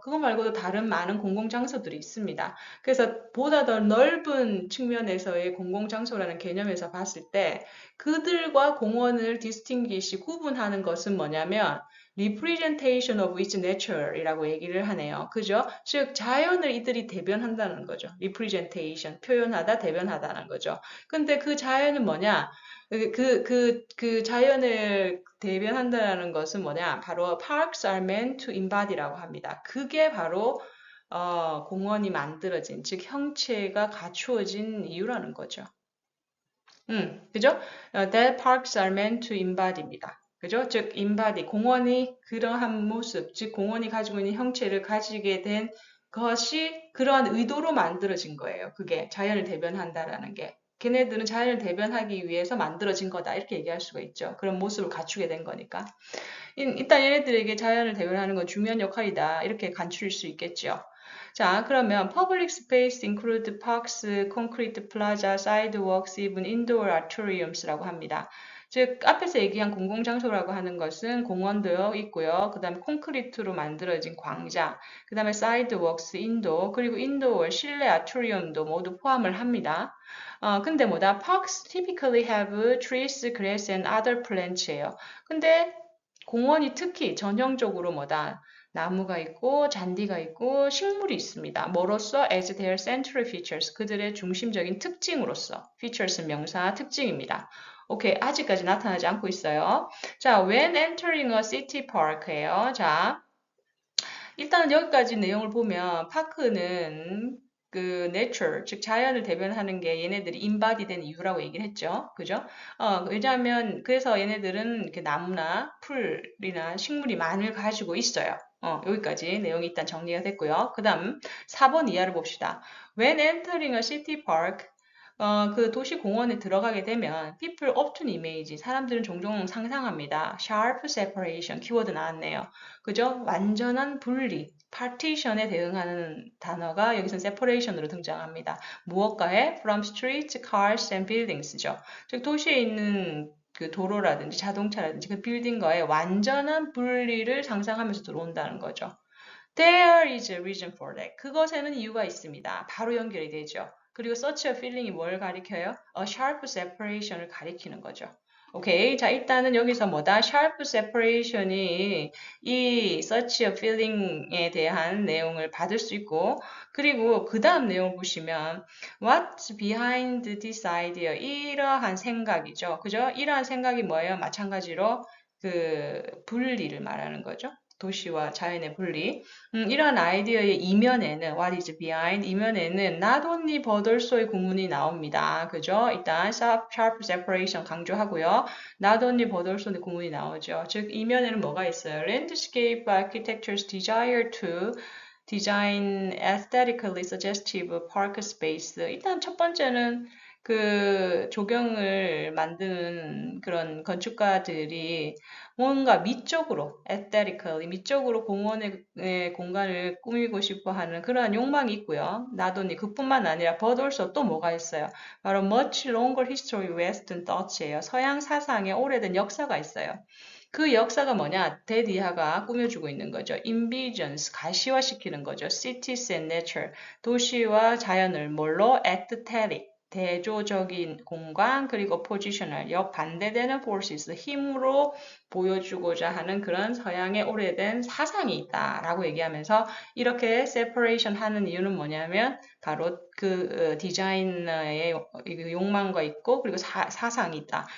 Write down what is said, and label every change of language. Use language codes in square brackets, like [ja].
[ko] 그거 말고도 다른 많은 공공장소들이 있습니다. 그래서 보다 더 넓은 측면에서의 공공장소라는 개념에서 봤을 때 그들과 공원을 distinguish, 구분하는 것은 뭐냐면 [en] representation of its nature [ko] 이라고 얘기를 하네요. 그죠? 즉, 자연을 이들이 대변한다는 거죠. representation, 표현하다, 대변하다는 거죠. 근데 그 자연은 뭐냐? 그 자연을 대변한다는 것은 뭐냐? 바로 [en] parks are meant to embody [ko] 라고 합니다. 그게 바로 공원이 만들어진, 즉 형체가 갖추어진 이유라는 거죠. 그죠? [en] That parks are meant to embody입니다. [ko] 그죠? 즉, embody, 공원이 그러한 모습, 즉, 공원이 가지고 있는 형체를 가지게 된 것이 그러한 의도로 만들어진 거예요. 그게 자연을 대변한다라는 게. 걔네들은 자연을 대변하기 위해서 만들어진 거다. 이렇게 얘기할 수가 있죠. 그런 모습을 갖추게 된 거니까. 일단 얘네들에게 자연을 대변하는 건 중요한 역할이다. 이렇게 간추릴 수 있겠죠. [en] 자, 그러면 public space include parks, concrete plaza, sidewalks, even indoor auditoriums [ko] 라고 합니다. 즉, 앞에서 얘기한 공공장소라고 하는 것은 공원도 있고요. 그 다음에 콘크리트로 만들어진 광장, 그 다음에 사이드웍스, 인도, 그리고 인도어, 실내 아토리움도 모두 포함을 합니다. 근데 뭐다? [en] Parks typically have trees, grass, and other plants예요. [ko] 근데 공원이 특히 전형적으로 뭐다? 나무가 있고 잔디가 있고 식물이 있습니다. 뭐로써? [en] As their central features, [ko] 그들의 중심적인 특징으로서. features는 명사 특징입니다. 오케이, 아직까지 나타나지 않고 있어요. [en] 자, when entering a city park예요. [ko] 자, 일단은 여기까지 내용을 보면 파크는 그 nature, 즉 자연을 대변하는 게 얘네들이 인바디된 이유라고 얘기를 했죠. 그죠? 왜냐하면 그래서 얘네들은 이렇게 나무나 풀이나 식물이 많이 가지고 있어요. 여기까지 내용이 일단 정리가 됐고요. 그 다음 4번 이하를 봅시다. [en] When entering a city park, [ko] 그 도시 공원에 들어가게 되면 [en] people often imagine, [ko] 사람들은 종종 상상합니다. [en] sharp separation, [ko] 키워드 나왔네요. 그죠? 완전한 분리, partition에 대응하는 단어가 여기서 separation으로 등장합니다. 무엇과의? [en] from streets, cars and buildings죠. [ko] 즉 도시에 있는 그 도로라든지 자동차라든지 그 빌딩과의 완전한 분리를 상상하면서 들어온다는 거죠. [en] There is a reason for that. [ko] 그것에는 이유가 있습니다. 바로 연결이 되죠. 그리고 [en] such a feeling [ko] 이 뭘 가리켜요? [en] A sharp separation [ko] 을 가리키는 거죠. 오케이. 자, 일단은 여기서 뭐다? [en] sharp separation [ko] 이 이 [en] such a feeling [ko] 에 대한 내용을 받을 수 있고, 그리고 그 다음 내용을 보시면 [en] what's behind this idea? [ko] 이러한 생각이죠. 그죠? 이러한 생각이 뭐예요? 마찬가지로 그 분리를 말하는 거죠. 도시와 자연의 분리. 이러한 아이디어의 이면에는 [en] what is behind, [ko] 이면에는 [en] not only but also [ko] 의 구문이 나옵니다. 그죠? 일단 [en] sharp separation [ko] 강조하고요. [en] not only but also [ko] 의 구문이 나오죠. 즉 이면에는 뭐가 있어요? [en] landscape architecture's desire to design aesthetically suggestive park space. [ko] 일단 첫 번째는 그 조경을 만드는 그런 건축가들이 뭔가 미적으로, aesthetically, 미적으로 공원의 공간을 꾸미고 싶어 하는 그런 욕망이 있고요. 나도니 그뿐만 아니라 [en] but also [ko] 또 뭐가 있어요? [en] 바로 much longer history Western thoughts예요. [ko] 서양 사상의 오래된 역사가 있어요. 그 역사가 뭐냐? 데디아가 꾸며주고 있는 거죠. Envisions, 가시화시키는 거죠. [en] Cities and nature, [ko] 도시와 자연을 뭘로? Aesthetic, 대조적인 공간, 그리고 positional, 역반대되는 forces, 힘으로 보여주고자 하는 그런 서양의 오래된 사상이 있다라고 얘기하면서 이렇게 separation 하는 이유는 뭐냐면 바로 그 디자이너의 욕망과 있고 그리고 사상이 있다.